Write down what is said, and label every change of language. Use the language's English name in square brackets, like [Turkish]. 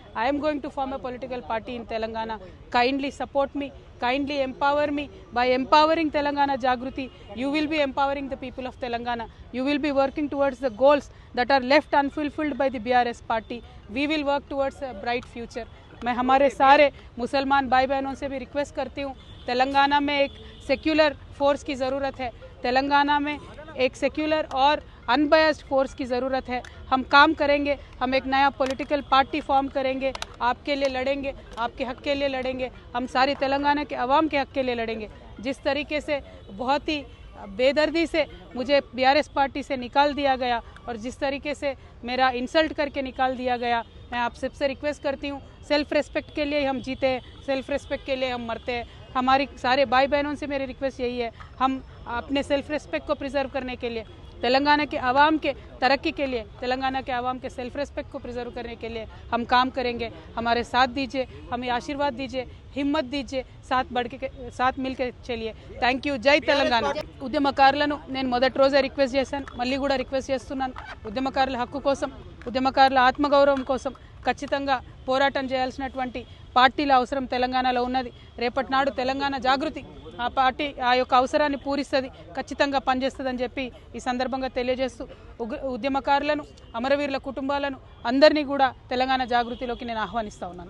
[English] I am going to form a political party in Telangana. Kindly support me, kindly empower me. By empowering Telangana Jagruti, you will be empowering the people of Telangana. You will be working towards the goals that are left unfulfilled by the BRS party. We will work towards a bright future. [Hindi] मैं हमारे सारे मुसलमान भाई बहनों से भी request करती हूँ, तेलंगाना में एक सेक्युलर फोर्स की ज़रूरत है. तेलंगाना में एक सेक्युलर और अनबायस्ड फोर्स की ज़रूरत है. हम काम करेंगे, हम एक नया पॉलिटिकल पार्टी फॉर्म करेंगे, आपके लिए लड़ेंगे, आपके हक के लिए लड़ेंगे, हम सारी तेलंगाना के अवाम के हक के लिए लड़ेंगे. जिस तरीके से बहुत ही बेदर्दी से मुझे BRS पार्टी से निकाल दिया गया और जिस तरीके से मेरा इंसल्ट करके निकाल दिया गया, मैं आप सबसे रिक्वेस्ट करती हूँ, सेल्फ रेस्पेक्ट के लिए हम जीते हैं, सेल्फ रेस्पेक्ट के लिए हम मरते हैं. हमारी सारे भाई बहनों से मेरी रिक्वेस्ट यही है, हम अपने सेल्फ रेस्पेक्ट को प्रिजर्व करने के लिए, तेलंगाना के आवाम के तरक्की के लिए, तेलंगाना के आवाम के सेल्फ रेस्पेक्ट को प्रिजर्व करने के लिए हम काम करेंगे. हमारे साथ दीजिए, हमें आशीर्वाद दीजिए, हिम्मत दीजिए, साथ मिल के चलिए. [English] Thank you. [Telugu] జై తెలంగాణ. ఉద్యమకారులను నేను మొదటి రోజే రిక్వెస్ట్ చేశాను, మళ్ళీ కూడా రిక్వెస్ట్ చేస్తున్నాను. ఉద్యమకారుల హక్కు కోసం, ఉద్యమకారుల ఆత్మగౌరవం కోసం ఖచ్చితంగా పోరాటం చేయాల్సినటువంటి పార్టీల అవసరం తెలంగాణలో ఉన్నది. రేపటి నాడు తెలంగాణ జాగృతి ఆ పార్టీ ఆ యొక్క అవసరాన్ని పూరిస్తుంది, ఖచ్చితంగా పనిచేస్తుందని చెప్పి ఈ సందర్భంగా తెలియజేస్తూ ఉద్యమకారులను, అమరవీరుల కుటుంబాలను అందరినీ కూడా తెలంగాణ జాగృతిలోకి నేను ఆహ్వానిస్తా ఉన్నాను.